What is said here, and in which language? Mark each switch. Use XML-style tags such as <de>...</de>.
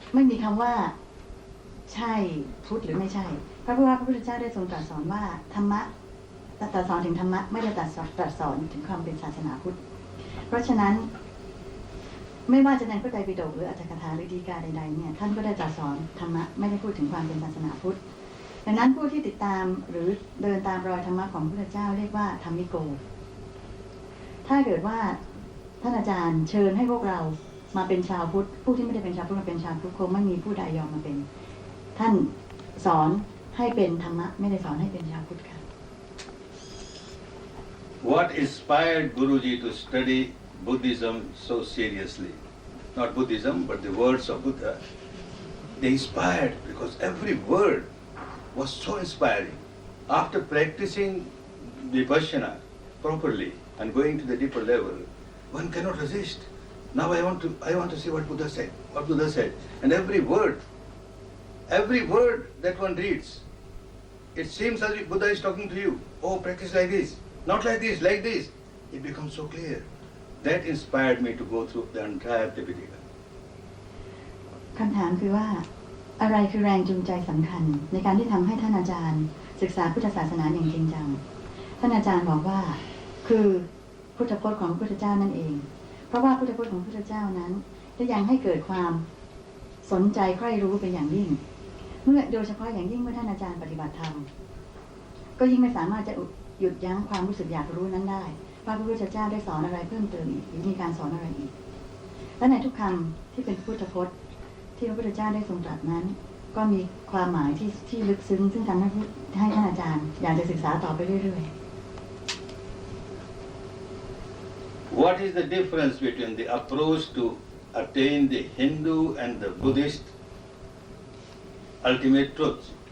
<th>มีคำว่าใช่พุทธหรือไม่ใช่เพราะว่าพระพุทธเจ้าได้ทรงตรัสสอนว่าธรรมะตรัสสอนถึงธรรมะไม่ได้ตรัสสอนถึงความเป็นศาสนาพุทธเพราะฉะนั้นไม่ว่าจะในพระไตรปิฎกหรืออัตถกถาหรือฎีกาใดๆเนี่ยท่านก็ได้ตรัสสอนธรรมะไม่ได้พูดถึงความเป็นศาสนาพุทธดังนั้นผู้ที่ติดตามหรือเดินตามรอยธรรมะของพระพุทธเจ้าเรียกว่าธรรมิโก ถ้าเกิดว่าท่านอาจารย์เชิญให้พวกเรามาเป็นชาวพุทธผู้ที่ไม่ได้เป็นชาวพุทธมาเป็นชาวพุทธคงไม่มีผู้ใดยอมมาเป็นท่านสอนให้เป็นธรรมะไม่ได้สอนให้เป็นชาวพุทธค่ะ</th> <en>What inspired Guruji to study Buddhism so seriously? Not Buddhism, but the words of Buddha. They inspired because every word was so inspiring. After practicing Vipassana properly and going to the deeper level, one cannot resist. Now I want to see what Buddha said. And every word that one reads, it seems as if Buddha is talking to you. Oh, practice like this, not like this, like this. It becomes so clear. That inspired me to go through the entire Tripitaka.</en> <th>คำถามคือว่าอะไรคือแรงจูงใจสำคัญในการที่ทำให้ท่านอาจารย์ศึกษาพุทธศาสนาอย่างจริงจังท่านอาจารย์บอกว่าคือพุทธพจน์ของพระพุทธเจ้านั่นเองเพราะว่าพุทธพจน์ของพระพุทธเจ้านั้นได้ยังให้เกิดความสนใจใคร่รู้เป็นอย่างยิ่งเมื่อโดยเฉพาะอย่างยิ่งเมื่อท่านอาจารย์ปฏิบัติธรรม ก็ยิ่งไม่สามารถจะหยุดยั้งความรู้สึกอยากรู้นั้นได้ว่าพระพุทธเจ้าได้สอนอะไรเพิ่มเติมอีกหรือมีการสอนอะไรอีกและในทุกคำที่เป็นพุทธพจน์ที่พระพุทธเจ้าได้ทรงตรัสนั้นก็มีความหมายที่ลึกซึ้งซึ่งทำให้ท่านอาจารย์อยากจะศึกษาต่อไปเรื่อยๆ</th> <en>What is the difference between the approach to attain the Hindu and the Buddhist ultimate truth?</en>